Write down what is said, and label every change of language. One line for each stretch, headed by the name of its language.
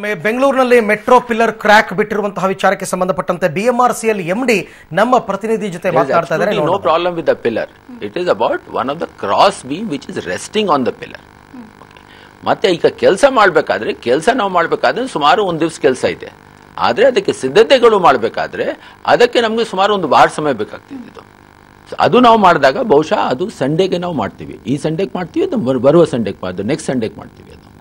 Kannada: ಬೆಂಗಳೂರಿನಲ್ಲಿ metro pillar crack ಬಿಟ್ಟಿರುವಂತಹ ವಿಚಾರಕ್ಕೆ ಸಂಬಂಧಪಟ್ಟಂತೆ ಬಿಎಂಆರ್ಸಿಎಲ್ ಎಂಡಿ ನಮ್ಮ ಪ್ರತಿನಿಧಿ ಜೊತೆ ಮಾತನಾಡ್ತಾ ಇದ್ದಾರೆ.
English: No problem with the pillar. It is about one of the cross beam which is resting on the pillar.
Kannada: ಮತ್ತೆ ಈಗ ಕೆಲಸ ಮಾಡಬೇಕಾದ್ರೆ ಸುಮಾರು ಒಂದು ದಿವಸ ಕೆಲಸ ಇದೆ. ಆದ್ರೆ ಅದಕ್ಕೆ ಸಿದ್ಧತೆಗಳು ಮಾಡಬೇಕಾದ್ರೆ ಅದಕ್ಕೆ ನಮಗೆ ಸುಮಾರು ಒಂದು ವಾರ ಸಮಯ ಬೇಕಾಗ್ತಿದ್ದು. ಅದು ನಾವು ಮಾಡಿದಾಗ ಬಹುಶಃ ಅದು ಸಂಡೇಗೆ ನಾವು ಮಾಡ್ತೀವಿ. ಈ ಸಂಡೇಗೆ ಮಾಡ್ತೀವಿ, ಅದು ಬರುವ ಸಂಡೇಗೆ ಮಾಡ್ತೀವಿ, ನೆಕ್ಸ್ಟ್ ಸಂಡೇಗೆ ಮಾಡ್ತೀವಿ.